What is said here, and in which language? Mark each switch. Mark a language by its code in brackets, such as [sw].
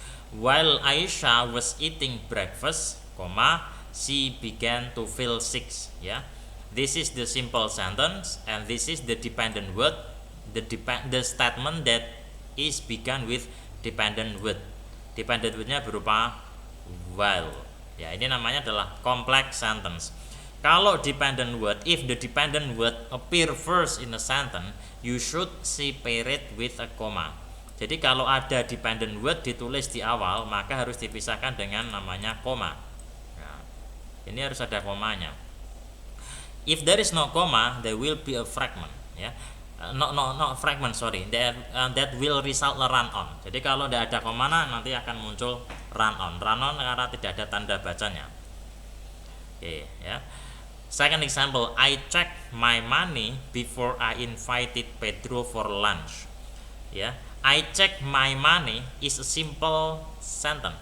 [en] While Aisha was eating breakfast, she began to feel sick. Ya, this is the simple sentence and this is the dependent word. The statement that is begun with dependent word. [id] Dependent word-nya berupa while. Ya, ini namanya adalah complex sentence. [en] Kalau dependent word, if the dependent word appear first in a sentence, you should separate with a comma. [id] Jadi kalau ada dependent word ditulis di awal, maka harus dipisahkan dengan namanya koma. Nah, ini harus ada komanya. [en] If there is no comma, there will be a fragment. Ya. No fragment, sorry, that will result run on. [id] Jadi kalau tidak ada komana nanti akan muncul run on karena tidak ada tanda bacanya. Oke, ya. [en] Second example, I checked my money before I invited Pedro for lunch. Ya, I checked my money is a simple sentence.